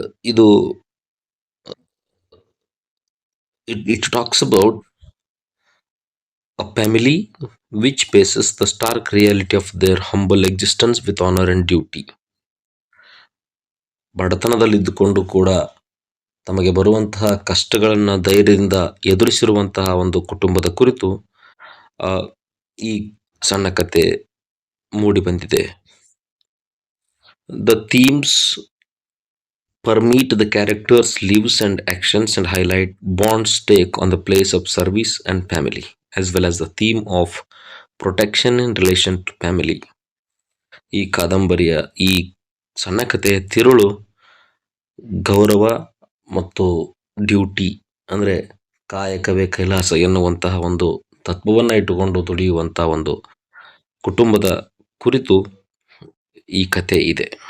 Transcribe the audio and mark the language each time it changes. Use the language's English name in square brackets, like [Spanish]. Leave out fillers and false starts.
[English] ಇದು it talks about a family which faces the stark reality of their humble existence with honor and duty. [Kannada] ಬಡತನದಲ್ಲಿದ್ದುಕೊಂಡು ಕೂಡ ತಮಗೆ ಬರುವಂತಹ ಕಷ್ಟಗಳನ್ನ ಧೈರ್ಯದಿಂದ ಎದುರಿಸಿರುವಂತಹ ಒಂದು ಕುಟುಂಬದ ಕುರಿತು ಈ ಸಣ್ಣ ಕತೆ ಮೂಡಿ ಬಂದಿದೆ. [English] The themes permeate the characters' lives and actions and highlight Bond's take on the place of service and family, as well as the theme of protection in relation to family. [Kannada] ಈ ಕಾದಂಬರಿಯ ಈ ಸಣ್ಣ ಕಥೆಯ ತಿರುಳು ಗೌರವ ಮತ್ತು ಡ್ಯೂಟಿ ಅಂದ್ರೆ ಕಾಯಕವೇ ಕೈಲಾಸ ಎನ್ನುವಂತಹ ಒಂದು ತತ್ವವನ್ನ ಇಟ್ಟುಕೊಂಡು ದುಡಿಯುವಂತಹ ಒಂದು ಕುಟುಂಬದ ಕುರಿತು ಈ ಕಥೆ ಇದೆ.